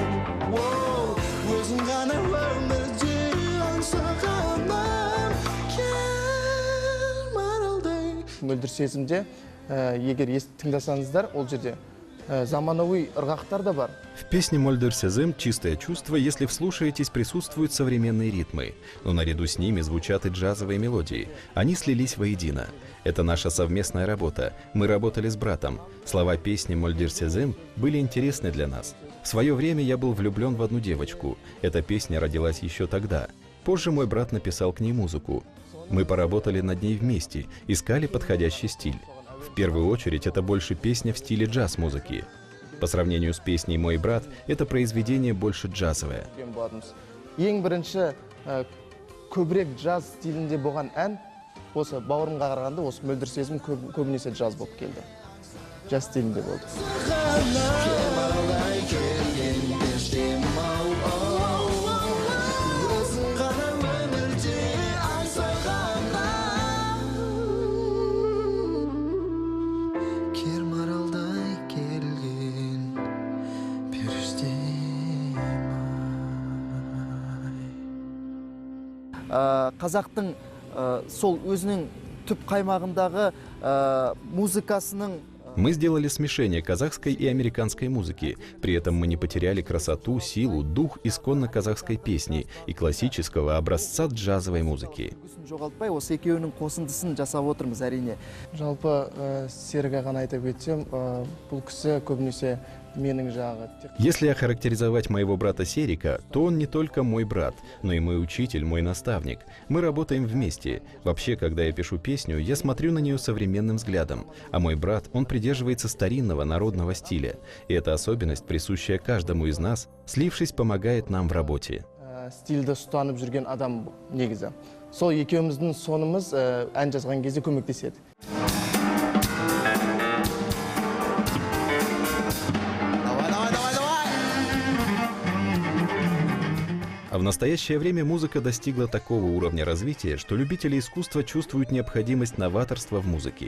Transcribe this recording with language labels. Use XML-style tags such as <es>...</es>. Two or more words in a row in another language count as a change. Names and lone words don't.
<kk>Өзің ғана өмірде аңсағаным, кер маралдай. Мөлдір сезімде, егер тыңдасаңыздар, ол жерде заманауи ырғақтар да бар.</kk> <ru>В песне «Мөлдір сезім» чистое чувство, если вслушаетесь, присутствуют современные ритмы, но наряду с ними звучат и джазовые мелодии. Они слились воедино. Это наша совместная работа. Мы работали с братом. Слова песни «Мөлдір сезім» были интересны для нас. В свое время я был влюблен в одну девочку. Эта песня родилась еще тогда. Позже мой брат написал к ней музыку. Мы поработали над ней вместе, искали подходящий стиль. В первую очередь, это больше песня в стиле джаз-музыки. По сравнению с песней «Мой брат», это произведение больше джазовое.</ru> <kk>Ең бірінші көбірек джаз стилінде болған ән, осы бауырымға қарағанда, осы «Мөлдір сезім» көбінесе джаз болып келді. жаз стилінде болды. Кер маралдай келген періштем ау, өзің ғана өмірде аңсағаннан. Кер маралдай келген періштем ай. Қазақтың сол өзінің түп қаймағындағы музыкасының</kk> <ru>Мы сделали смешение казахской и американской музыки. При этом мы не потеряли красоту, силу, дух исконно казахской песни и классического образца джазовой музыки.</ru> <kk>жоғалтпай, осы екеуінің қосындысын жасап отырмыз әрине. Жалпы Серік ағаны айтып кетсем, бұл кісі көбінесе менің жағы.</kk> <ru>Если охарактеризовать моего брата Серика, то он не только мой брат, но и мой учитель, мой наставник. Мы работаем вместе. Вообще, когда я пишу песню, я смотрю на нее современным взглядом. А мой брат, он придерживается старинного народного стиля. И эта особенность, присущая каждому из нас, слившись, помогает нам в работе.</ru> <kk>Стильді ұстанып жүрген адам негізі. Сол екеуміздің сонымыз ән жазған кезде көмектеседі.</kk> <ru>А в настоящее время музыка достигла такого уровня развития, что любители искусства чувствуют необходимость новаторства в музыке.</ru>